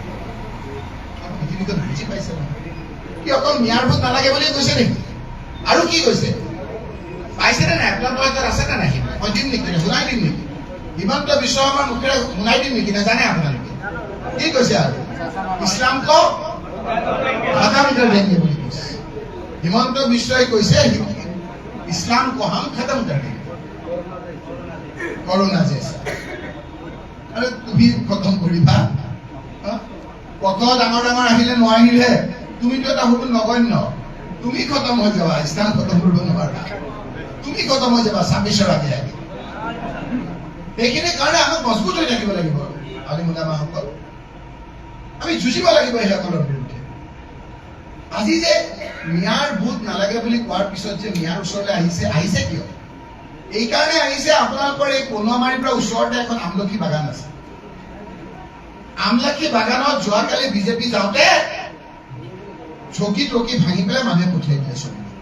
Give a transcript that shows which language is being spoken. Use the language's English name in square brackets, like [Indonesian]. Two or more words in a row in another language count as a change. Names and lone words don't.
[Assamese] পৃথিৱীখন বুজি পাইছে নহয়? কি অকল মিয়াৰ ভোট নালাগে বুলি কৈছে নেকি? আৰু কি কৈছে? পাইছে নে নাই? আপোনালোকৰ আছে নে নাই? মই দিম নেকি? শুনাই দিম নেকি? হিমন্ত বিশ্ব শৰ্মাৰ মুখেৰে শুনাই দিম নেকি? নাজানে আপোনালোকে? কি কৈছে? আৰু ইছলামক [Hindi] ख़तम कर देंगे [Assamese] বুলি কৈছে। হিমন্ত বিশ্বই কৈছে [Hindi] ইছলাম को हम खत्म कर देंगे। [Assamese] কৰোণা যে আৰু তুমি খতম কৰিবা কত ডাঙৰ ডাঙৰ আহিলে নোৱাৰিলে তুমিতো এটা সৰু নগণ্য তুমি খতম হৈ যাবা স্থান খতম কৰিব নোৱাৰা তুমি খতম হৈ যাবা 26ৰ আগে আগে সেইখিনি কাৰণে আমাক মজবুত হৈ থাকিব লাগিব আলিম ওলামাসকল আমি যুঁজিব লাগিব সেইসকলৰ বিৰুদ্ধে আজি যে মিয়াৰ ভোট নালাগে বুলি কোৱাৰ পিছত যে মিয়াৰ ওচৰলৈ আহিছে কিয় এই কাৰণে আহিছে আপোনালোকৰ এই কনুৱামাৰীৰ পৰা ওচৰতে এখন আমলখি বাগান আছে আমলখি বাগানত যোৱাকালি বিজেপি যাওঁতে চকী টকী ভাঙি পেলাই মানুহে পঠিয়াই দিলে চকী